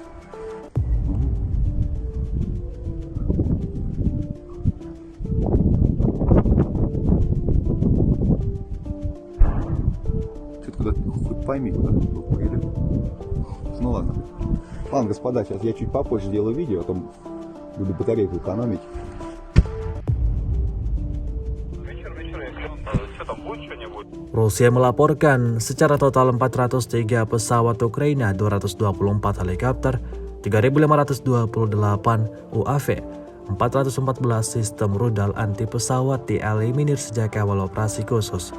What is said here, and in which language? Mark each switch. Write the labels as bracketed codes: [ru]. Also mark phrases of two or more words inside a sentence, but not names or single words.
[ru] Ты куда-то хоть пойми, куда поедет. Ну ладно. Ладно, господа, сейчас я чуть попозже сделаю видео, а то буду батарейку экономить. [id] Rusia melaporkan secara total 403 pesawat Ukraina, 224 helikopter, 3.528 UAV, 414 sistem rudal anti pesawat dieliminir sejak awal operasi khusus.